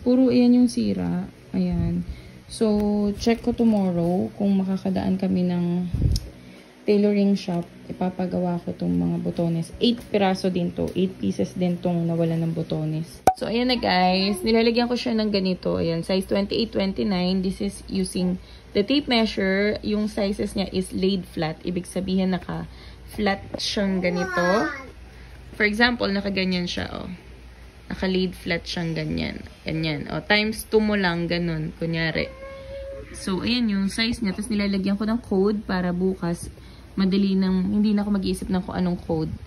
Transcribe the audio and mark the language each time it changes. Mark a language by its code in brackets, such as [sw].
[tl] Puro ayan yung sira. Ayan. So, check ko tomorrow kung makakadaan kami ng tailoring shop. Ipapagawa ko tong mga butones. 8 piraso din to. 8 pieces din tong nawala ng butones. So, ayan na guys. Nilalagyan ko siya ng ganito. Ayan, size 28-29. [en] This is using the tape measure. Yung sizes niya is laid flat. [tl] Ibig sabihin naka-flat siyang ganito. [en] For example, [tl] nakaganyan siya, oh. Naka-laid flat siyang ganyan. Ganyan. O, times 2 mo lang, ganun. Kunyari. So, ayan yung size niya. Tapos nilalagyan ko ng code para bukas madali nang, hindi na ako mag-iisip ng kung anong code.